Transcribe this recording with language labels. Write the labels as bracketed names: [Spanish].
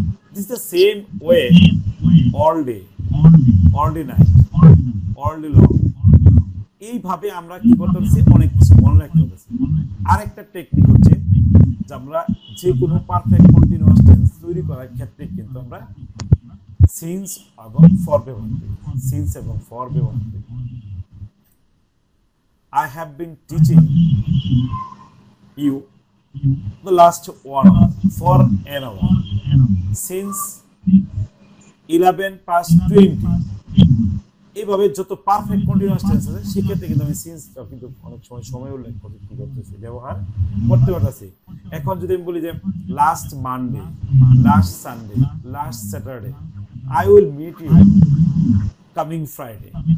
[English] This is the same way all day, all day night, all day long. [Bangla] এইভাবে আমরা কি করতে পারছি, অনেক কিছু মনে রাখতে পারছি। আরেকটা টেকনিক হচ্ছে যে আমরা যে কোনো পারফেক্ট কন্টিনিউয়াস টেন্স তৈরি করার ক্ষেত্রে কিন্তু আমরা সিন্স এবং ফর ব্যবহার করি, সিন্স এবং ফর ব্যবহার করি। [English] I have been teaching you the last 1 hour for an hour since 11:20। [Bangla] এইভাবে যত পারফেক্ট কন্টিনিউয়াস টেন্স আছে সেক্ষেত্রে কিন্তু আমি সিন্সটা কিন্তু অনেক সময় উল্লেখ করতে কি করতেছি, ব্যবহার করতে পারতেছি। এখন যদি আমি বলি যে [English] Last Monday, last Sunday, last Saturday, I will meet you coming Friday.